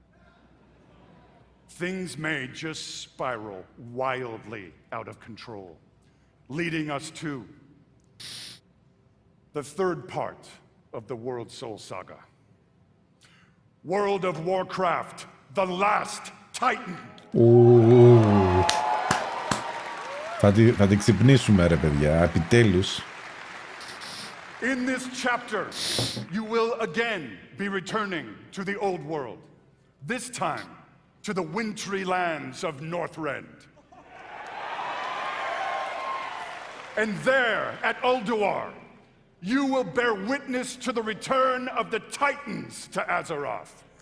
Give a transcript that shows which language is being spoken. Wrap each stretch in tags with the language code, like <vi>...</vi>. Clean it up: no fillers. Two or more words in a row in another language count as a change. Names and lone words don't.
<en>Things may just spiral wildly out of control, leading us to the third part of the Worldsoul Saga. World of Warcraft, the last Titan.</en> <el>Θα την ξυπνήσουμε ρε παιδιά, επιτέλους.</el> <en>In this chapter, you will again be returning to the old world, this time to the wintry lands of Northrend. And there, at Ulduar, you will bear witness to the return of the Titans to Azeroth.</en>